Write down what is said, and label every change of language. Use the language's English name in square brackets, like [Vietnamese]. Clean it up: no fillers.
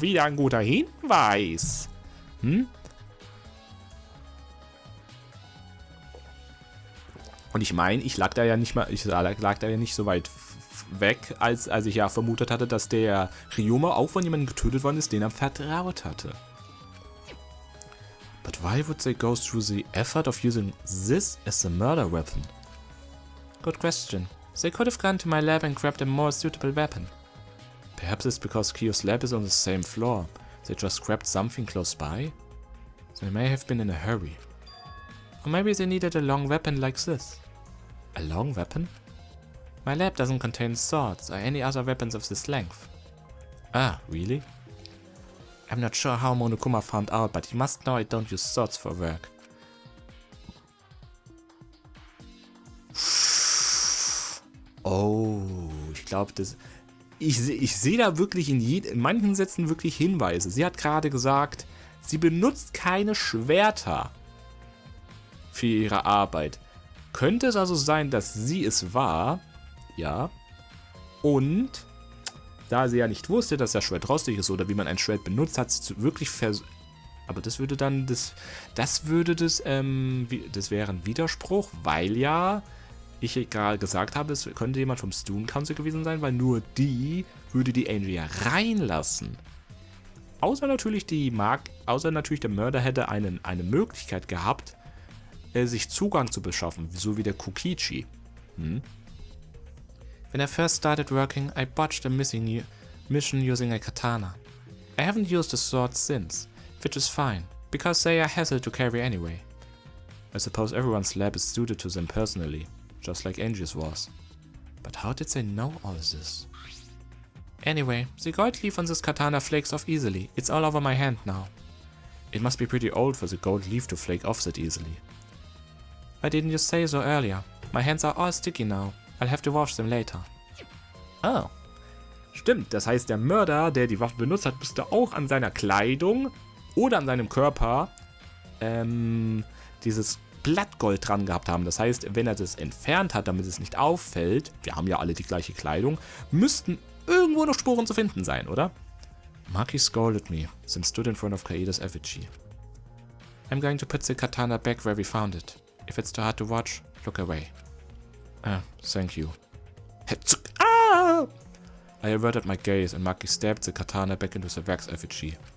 [German] Wieder ein guter Hinweis. Und ich meine, ich lag da ja nicht so weit weg, als ich ja vermutet hatte, dass der Ryoma auch von jemandem getötet worden ist, den er vertraut hatte. [English] But why would they go through the effort of using this as a murder weapon? Good question. They could have gone to my lab and grabbed a more suitable weapon. Perhaps it's because Kyo's lab is on the same floor. They just grabbed something close by? They may have been in a hurry. Or maybe they needed a long weapon like this. A long weapon? My lab doesn't contain swords or any other weapons of this length. Ah, really? I'm not sure how Monokuma found out, but he must know I don't use swords for work. [German] Oh, ich glaube, ich sehe da wirklich in manchen Sätzen wirklich Hinweise. Sie hat gerade gesagt, sie benutzt keine Schwerter für ihre Arbeit. Könnte es also sein, dass sie es war? Ja. Und da sie ja nicht wusste, dass das Schwert rostig ist oder wie man ein Schwert benutzt, hat sie wirklich Aber das würde dann, das wäre ein Widerspruch, weil ja ich gerade gesagt habe, es könnte jemand vom Student Council gewesen sein, weil nur die würde die Angie ja reinlassen. Außer natürlich der Mörder hätte eine Möglichkeit gehabt, sich Zugang zu beschaffen, so wie der Kukichi. [English] When I first started working, I botched a mission using a katana. I haven't used the sword since, which is fine, because they are hassle to carry anyway. I suppose everyone's lab is suited to them personally, just like Angie's was. But how did they know all this? Anyway, the gold leaf on this katana flakes off easily. It's all over my hand now. It must be pretty old for the gold leaf to flake off that easily. Why didn't you say so earlier? My hands are all sticky now. I'll have to wash them later. Oh. [German] Stimmt, das heißt, der Mörder, der die Waffe benutzt hat, müsste auch an seiner Kleidung oder an seinem Körper dieses Blattgold dran gehabt haben. Das heißt, wenn er das entfernt hat, damit es nicht auffällt, wir haben ja alle die gleiche Kleidung, müssten irgendwo noch Spuren zu finden sein, oder? [English] Maki scolded me, then stood in front of Kaeda's effigy. I'm going to put the katana back where we found it. If it's too hard to watch, look away. Thank you. Ah! I averted my gaze and Maki stabbed the katana back into the wax effigy.